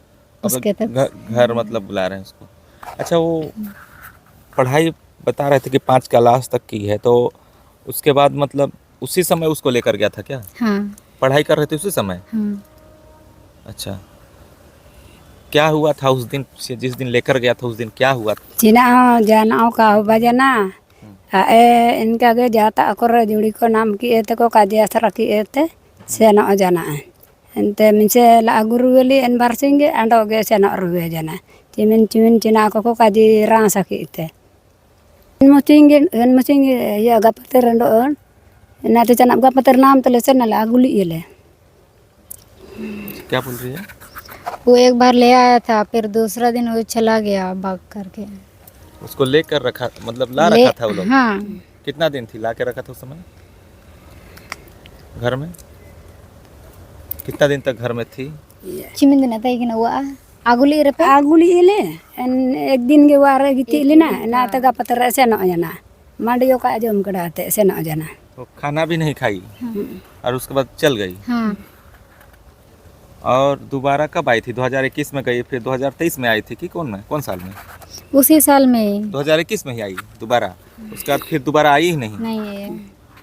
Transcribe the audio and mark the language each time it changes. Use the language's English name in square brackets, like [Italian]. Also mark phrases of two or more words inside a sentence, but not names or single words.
[Hindi] घर मतलब बुला रहे हैं उसको। अच्छा, वो पढ़ाई बता रहे थे कि 5 क्लास तक की है, तो उसके बाद मतलब उसी समय उसको लेकर गया था क्या? हाँ पढ़ाई कर रहे थे उसी समय? हाँ। अच्छा, क्या हुआ था उस दिन से, जिस दिन लेकर गया था उस दिन क्या हुआ था? [Ho] Cina jana ka bajana. Inka ge jata akor juri ko nam ki ete ko kaji asra ki ete sena jana. Ente minse la guru weli en barsinge ando ge sena ruwe jana. Cimin cina ko kaji rasa ki ete. En musinge ya gapater ando on. Na te cana gapater nam tele sena la guli ile. [Hindi] क्या बोल रही है? वो एक बार ले आया था, फिर दूसरा दिन वो चला गया भाग करके। उसको लेकर रखा, मतलब ला ले- रखा था वो लोग? हाँ कितना दिन थी ला के रखा था उस समय घर में? कितना दिन तक घर में थी? चिमिन दिन आता है कि ना वो आगुली रे पे [Ho] Aguli ile en ek din ge ware giti lina na te gapater sena jana. Mandiyo ka jom kadate sena jana. [Hindi] वो खाना भी नहीं खाई और उसके बाद चल गई? हाँ। और दोबारा कब आई थी? 2021 में गई, फिर 2023 में आई थी कि कौन साल में? उसी साल में 2021 में ही आई दोबारा, उसके बाद फिर दोबारा आई ही नहीं? नहीं है।